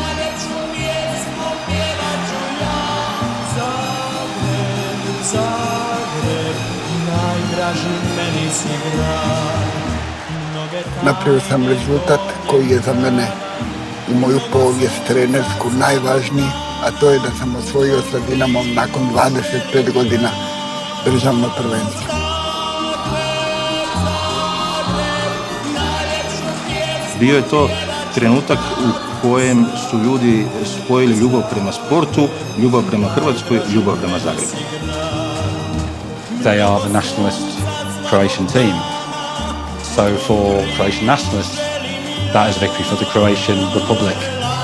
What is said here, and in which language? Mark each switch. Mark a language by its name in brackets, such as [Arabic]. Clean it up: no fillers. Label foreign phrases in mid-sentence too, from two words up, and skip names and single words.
[Croatian] Napravio sam rezultat koji je za mene u moju povijest trenersku najvažniji, a to je da sam osvojio sa Dinamom nakon 25 godina državno prvenstvo. Bio je to trenutak u kojem su ljudi spojili ljubav prema sportu, ljubav prema Hrvatskoj, ljubav prema Zagrebu. [English] They are the nationalist Croatian team. So for Croatian nationalists, that is a victory for the Croatian Republic.